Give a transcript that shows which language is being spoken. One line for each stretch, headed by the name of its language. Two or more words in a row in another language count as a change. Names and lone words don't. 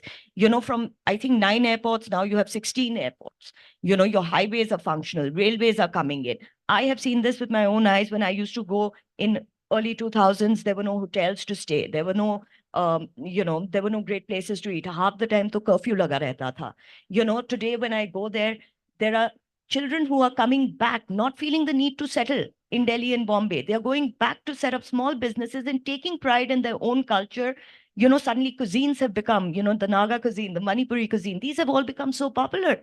English: From, I think, 9 airports, now you have 16 airports. Your highways are functional, railways are coming in. I have seen this with my own eyes. When I used to go in early 2000s, there were no hotels to stay. There were no there were no great places to eat. Half the time,
Hindi: तो कर्फ्यू लगा रहता था.
English: Today when I go there, there are children who are coming back, not feeling the need to settle in Delhi and Bombay. They are going back to set up small businesses and taking pride in their own culture. Suddenly cuisines have become, the Naga cuisine, the Manipuri cuisine. These have all become so popular.